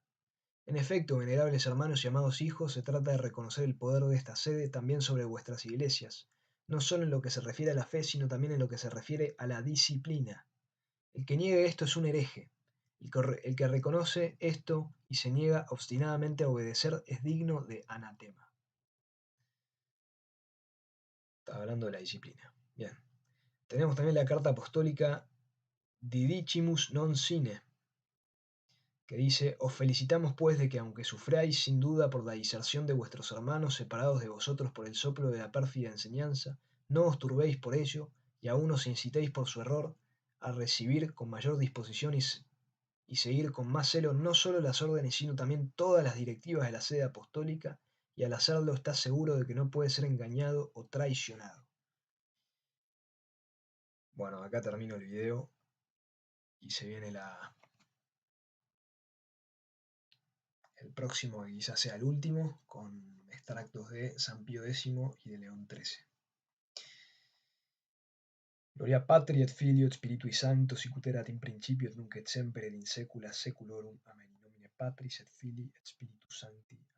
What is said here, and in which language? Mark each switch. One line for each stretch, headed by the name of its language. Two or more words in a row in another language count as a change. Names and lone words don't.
Spanish: En efecto, venerables hermanos y amados hijos, se trata de reconocer el poder de esta sede también sobre vuestras iglesias, no solo en lo que se refiere a la fe, sino también en lo que se refiere a la disciplina. El que niegue esto es un hereje. El que reconoce esto y se niega obstinadamente a obedecer es digno de anatema. Estaba hablando de la disciplina. Bien. Tenemos también la carta apostólica Didicimus non sine, que dice: os felicitamos pues de que, aunque sufráis sin duda por la diserción de vuestros hermanos separados de vosotros por el soplo de la pérfida enseñanza, no os turbéis por ello, y aún os incitéis por su error a recibir con mayor disposición y seguir con más celo no solo las órdenes, sino también todas las directivas de la sede apostólica, y al hacerlo estás seguro de que no puede ser engañado o traicionado. Bueno, acá termino el video y se viene el próximo, que quizás sea el último, con extractos de San Pío X y de León XIII.
Latin: Gloria Patri et Filio et Spiritui Sancto, sic ut erat in principio et nunc et semper et in saecula saeculorum. Amen. In nomine Patris et Filii et Spiritus Sancti.